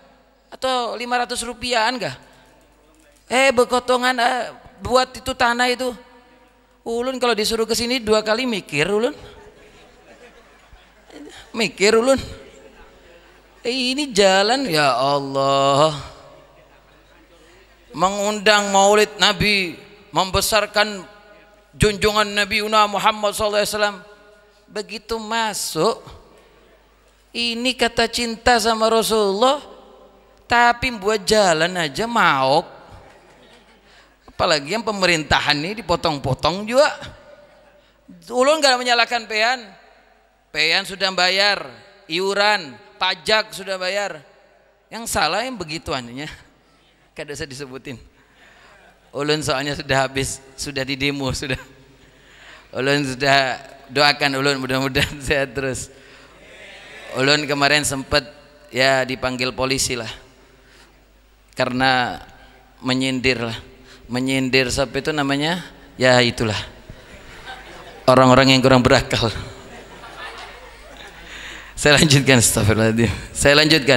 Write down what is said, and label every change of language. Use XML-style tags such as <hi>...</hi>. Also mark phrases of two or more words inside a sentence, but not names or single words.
<bjn>Atau 500 rupiahan kah? Bekotongan buat itu tanah itu. Ulun kalau disuruh ke sini 2 kali mikir ulun.</bjn> <id>Ini jalan</id> <ar>ya Allah.</ar> <id>Mengundang maulid Nabi, membesarkan junjungan Nabi Muhammad SAW. Begitu masuk, ini kata cinta sama Rasulullah, tapi buat jalan aja mau. Apalagi yang pemerintahan ini dipotong-potong juga.</id> <bjn>Ulun gak menyalahkan pean sudah bayar, iuran, pajak sudah bayar.</bjn> <id>Yang salah yang begituannya,</id> <bjn>kada usah disebutin. Ulun soalnya sudah habis, sudah di demo sudah. Ulun sudah doakan ulun mudah-mudahan sehat terus. Ulun kemarin sempat ya dipanggil polisi lah, karena menyindir siapa itu namanya, ya itulah orang-orang yang kurang berakal.</bjn> <id>Saya lanjutkan, astagfirullahaladzim. Saya lanjutkan.</id>